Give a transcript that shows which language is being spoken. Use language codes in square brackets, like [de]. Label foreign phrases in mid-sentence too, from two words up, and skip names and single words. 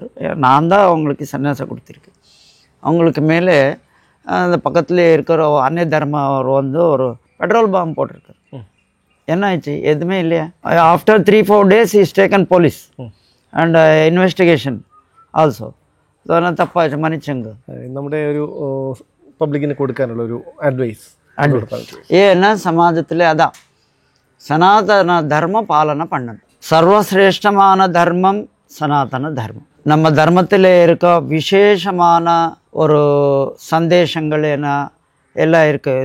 [ta] நான் தான் அவங்களுக்கு சன்னியாசம் கொடுத்துருக்கேன். அவங்களுக்கு மேலே அந்த பக்கத்தில் இருக்கிற அந்நிய தர்மம் வந்து ஒரு [en] petrol bomb [ta] போட்டிருக்காரு. என்ன ஆயிடுச்சு? எதுவுமே இல்லையா? [en] after 3-4 days is taken police and investigation also. [ta] அதெல்லாம் தப்பாச்சு, மன்னிச்சுங்க. [ml] നമ്മുടെ ഒരു പബ്ലിക്കിന് കൊടുക്കാനുള്ള ഒരു അഡ്വൈസ് [ta] ஏன்னா சமாஜத்தில் அதான் சனாதன தர்மம் பாலனை பண்ணணும். சர்வசிரேஷ்டமான தர்மம் சனாதன தர்மம். நம்ம தர்மத்தில் இருக்க விசேஷமான ஒரு சந்தேஷங்கள் என்ன எல்லாம் இருக்குது.